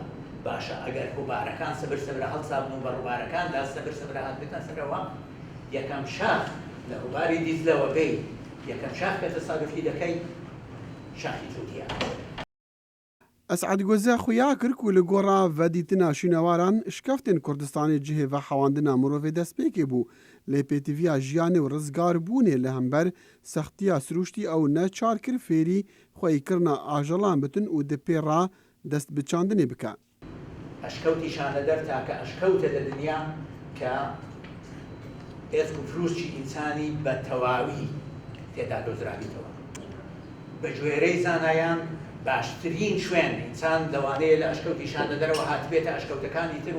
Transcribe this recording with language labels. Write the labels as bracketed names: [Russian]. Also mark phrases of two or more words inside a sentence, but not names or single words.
[Central Kurdish] باشە ئەگەر ڕووبارەکان سەبرە هەڵسابن و بە ڕووبارەکاندا سەبرە هات بێتە سەرەوە یەکەم شاخ لە ڕووباری دیزلەوە بێ یەکەم شاخ کە تەسادوفی دەکەی شاخی جووتیە. [Kurdish] ئەسعەد گۆزە خویا کرد و li gora vedîtina şînewaran şkeftên Kurdistanê cihê ve hewandina mirovê destpêkê bû lê pêtiviya jiyanê û rizgarbûnê li hember sextiya siruştî ew neçar kir fêrî xweyîkirina ajelan bitin û di pê ra destbiçandinê bike. [Central Kurdish] ئەشکەوتی شانەدەر تاکە ئەشکەوتە لە دنیا کە ئێسک و فروشی ئینسانی بە تەواوی تێدا دۆزراویتەوە. بە گوێرەی زانایان باشترین شوێن ئینسان دەوانەیە لە ئەشکەوتی شانەدەرەوە هاتبێتە ئەشکەوتەکانی تر و